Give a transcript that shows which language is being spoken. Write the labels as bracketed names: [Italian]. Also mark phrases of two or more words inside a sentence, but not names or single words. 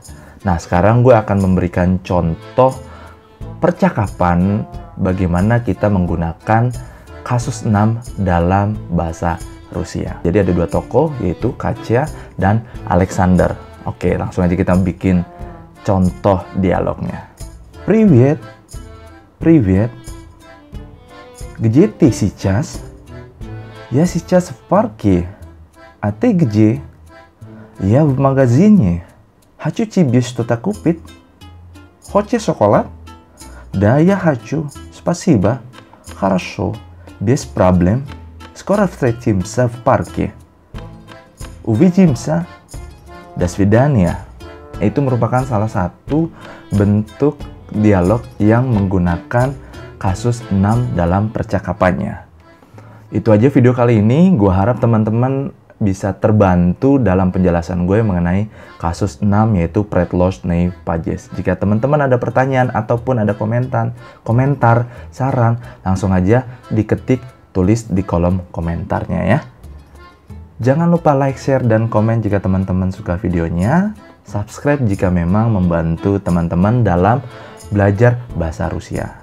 [Indonesian] Nah, sekarang gue akan memberikan contoh percakapan bagaimana kita menggunakan kasus 6 dalam bahasa Rusia. Jadi ada dua tokoh, yaitu Katya dan Alexander. Oke, langsung aja kita bikin contoh dialognya. [Russian] Привет, привет. Где ты сейчас? Я сейчас в парке. А ты где? Я в магазине. Хочу тебе что-то купить. Хочешь шоколад? Да, я хочу. Спасибо. Хорошо. Без проблем. Скоро встретимся в парке. Увидимся. До свидания. [Indonesian] Itu merupakan salah satu bentuk dialog yang menggunakan kasus 6 dalam percakapannya. Itu aja video kali ini. Gue harap teman-teman bisa terbantu dalam penjelasan gue mengenai kasus 6, yaitu [Russian] предложные падежи. [Indonesian] Jika teman-teman ada pertanyaan ataupun ada komentar, saran, langsung aja diketik, tulis di kolom komentarnya ya. Jangan lupa like, share, dan komen jika teman-teman suka videonya. Subscribe jika memang membantu teman-teman dalam belajar bahasa Rusia.